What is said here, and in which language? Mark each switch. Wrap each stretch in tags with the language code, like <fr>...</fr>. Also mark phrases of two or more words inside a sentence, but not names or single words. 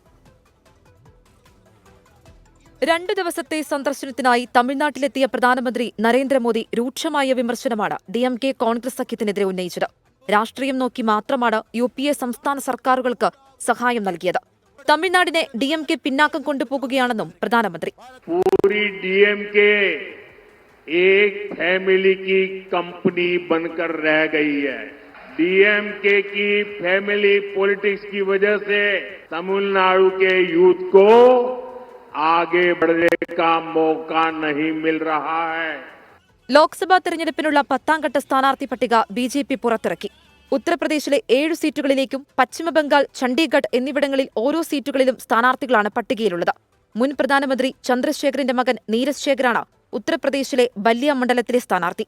<ml>2 ദിവസത്തെ സന്ദർശനത്തിനായി തമിഴ്നാട്ടിലെത്തിയ പ്രധാനമന്ത്രി നരേന്ദ്രമോദി രൂക്ഷമായ വിമർശനമാണ് DMK കോൺഗ്രസ് സഖ്യത്തിനെതിരെ ഉന്നയിച്ചത്. രാഷ്ട്രീയം നോക്കി മാത്രമാണ് UPA സംസ്ഥാന സർക്കാരുകൾക്ക് സഹായം നൽകിയത്. തമിഴ്നാടിനെ DMK പിന്നാക്കം കൊണ്ടുപോകുകയാണെന്നും പ്രധാനമന്ത്രി.</ml> <hi>पूरी DMK एक फैमिली की कंपनी बनकर रह गई है. DMK की फैमिली पॉलिटिक्स की वजह से तमिलनाडु के यूथ को आगे बढ़ने का मौका नहीं मिल रहा है.</hi> <ml>ലോക്സഭാ തെരഞ്ഞെടുപ്പിനുള്ള 10ാം ഘട്ട സ്ഥാനാർത്ഥി പട്ടിക BJP പുറത്തിറക്കി. ഉത്തർപ്രദേശിലെ 7 സീറ്റുകളിലേക്കും പശ്ചിമബംഗാൾ, ചണ്ഡീഗഡ് എന്നിവിടങ്ങളിൽ ഓരോ സീറ്റുകളിലും സ്ഥാനാർത്ഥികളാണ് പട്ടികയിലുള്ളത്. മുൻ പ്രധാനമന്ത്രി ചന്ദ്രശേഖറിന്റെ മകൻ നീരജ് ശേഖറാണ് ഉത്തർപ്രദേശിലെ ബല്ലിയ മണ്ഡലത്തിലെ സ്ഥാനാർത്ഥി.</ml>